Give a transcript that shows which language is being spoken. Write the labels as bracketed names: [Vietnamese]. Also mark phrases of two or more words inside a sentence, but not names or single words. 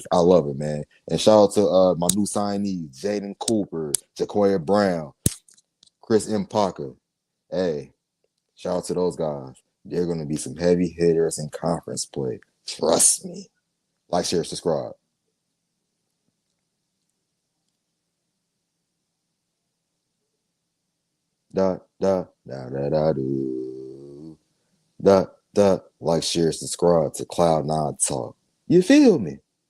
[English] I love it, man. And shout out to my new signees, Jaden Cooper, Jacoya Brown, Chris M. Parker. Hey, shout out to those guys. They're gonna be some heavy hitters in conference play. Trust me. Like, share, subscribe. Da da da da da do. Da da. Like, share, subscribe to Cloud9 Talk. You feel me?